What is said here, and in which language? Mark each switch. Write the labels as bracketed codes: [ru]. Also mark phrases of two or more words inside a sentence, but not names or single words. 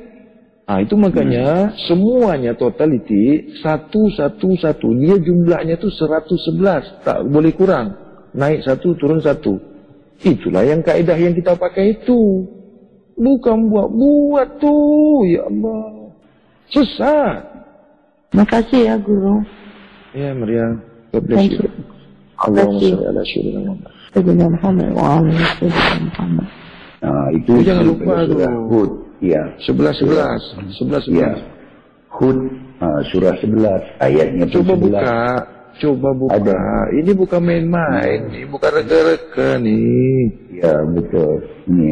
[ms] Itu makanya semuanya totality 111. Dia jumlahnya tu 111. Tak boleh kurang. Naik 1, turun 1. Itulah yang kaedah yang kita pakai itu. Bukan buat tu. Ya Allah. Sesat. Makasih ya, Guru. Ya, Maria. [en] God bless you. [ar] اللهم صل على سيدنا محمد. سيدنا محمد و على سيدنا محمد. [ms] Nah, itu jangan lupa surah Hud. Ya. 11. Ya. Hud surah 11 ayatnya Coba 11. buka. Ada. Ini bukan main-main, ini bukan reka-reka nih. Ya, betul. Ini,